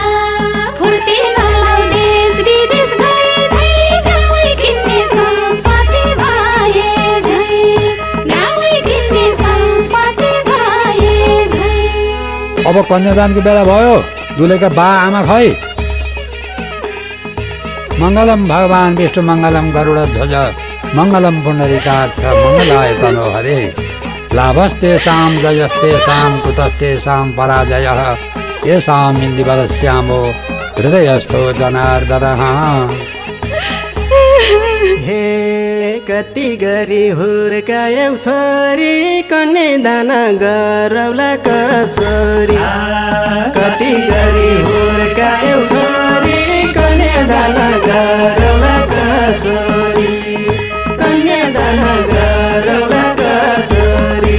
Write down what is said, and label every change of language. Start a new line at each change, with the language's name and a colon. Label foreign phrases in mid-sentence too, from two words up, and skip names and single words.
Nepali: फुर्ती नलाउ देश विदेश गए झै गाउँ किन्ने सम्पत्ति भए झै। गाउँ किन्ने सम्पत्ति भए झै। अब कन्यादानको बेला भयो। दुलैका बा आमा खै।
Sanskrit: मङ्गलम भगवान् विष्णु मङ्गलम गरुड ध्वज मङ्गलम पुण्डरीकाक्ष मङ्गलाय तनोहरे। लाभस्तेषां जयस्तेषां कुतस्तेषां पराजयः येषां इन्दुबलश्यामो हृदयस्थो जनार्दनः।
Nepali: हे कति गरी हुर्कायौ छोरी कन्यादान गरौला कसरी। कति गरी हुर्कायौ छोरी कन्यादान गरौला कसरी। कन्यादान गरौला कसरी।